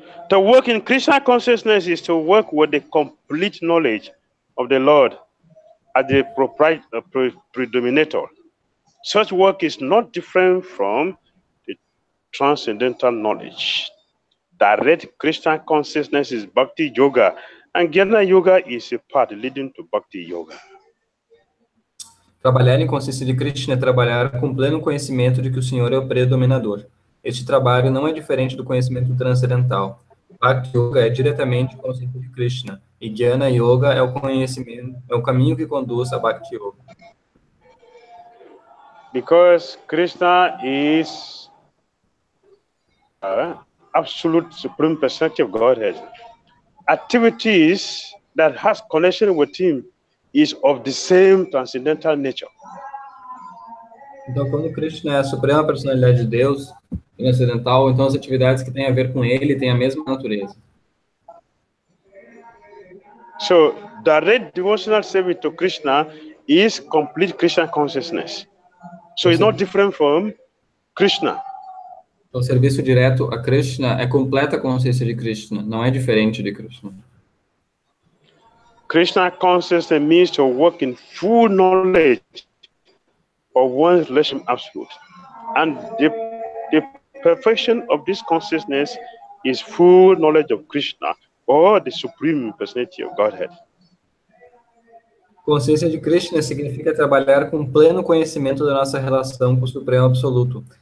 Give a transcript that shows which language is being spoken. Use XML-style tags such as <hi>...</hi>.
<en>To work in Krishna consciousness is to work with the complete knowledge of the Lord as the predominator. Such work is not different from the transcendental knowledge. Direct Krishna consciousness is Bhakti Yoga, and Jnana Yoga is a path leading to Bhakti Yoga.</en> <pt>Trabalhar em consciência de Krishna é trabalhar com pleno conhecimento de que o Senhor é o predominador. Este trabalho não é diferente do conhecimento transcendental. Bhakti Yoga é diretamente consciência de Krishna, e Jnana Yoga é o conhecimento, é o caminho que conduz a Bhakti Yoga.</pt> <en>Because Krishna is absolute supreme personality of Godhead, activities that has connection with him is of the same transcendental nature.</en> <pt>Então, como Krishna é a suprema personalidade de Deus, transcendental, então as atividades que têm a ver com ele têm a mesma natureza.</pt> <en>So, direct devotional service to Krishna is complete Krishna consciousness. So, it's not different from Krishna.</en> <pt>O serviço direto a Krishna é completa consciência de Krishna, não é diferente de Krishna.</pt> <en>Krishna consciousness means to work in full knowledge of one's relation absolute. And the perfection of this consciousness is full knowledge of Krishna, or the supreme personality of Godhead.</en> <pt>Consciência de Krishna significa trabalhar com pleno conhecimento da nossa relação com o Supremo Absoluto.</pt>